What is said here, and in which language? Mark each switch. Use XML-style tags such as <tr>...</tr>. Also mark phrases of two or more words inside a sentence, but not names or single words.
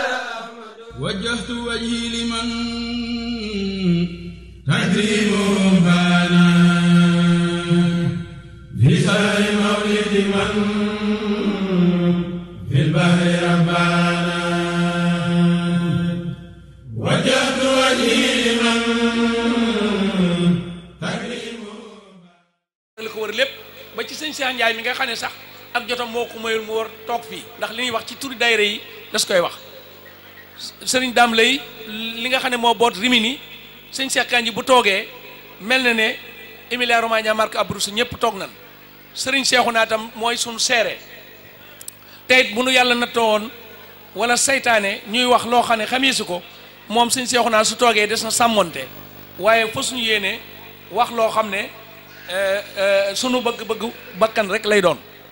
<ar>وجهت وجهي لمن تكريمه بانا في شهر مولد من في البحر ربانا وجهت وجهي لمن تكريمه</ar> <wo>li ko wër lépp ba ci sëñ Cheikh Ndiaye mi nga xam ne sax ak jotam moo ko mayul mu war toog fii ndax li ñuy wax ci turi daayira yi das koy wax sëriñ Dame lay li nga xam ne moo boot Rimini sëñ Cheikh Kandji bu toogee mel na ne Emilia Romagna Marche Abruzzo ñëpp toog nan sëriñ Cheikhouna tam mooy suñu seere tey bu nu yàlla nattoo woon wala saytaane ñuy wax loo xam ne xamiisu ko moom sëñ Cheikhouna su toogee des na sàmmonte waaye fa suñu yéene wax loo xam ne sunu bëgg-bëgg bakkan rek lay doon</wo>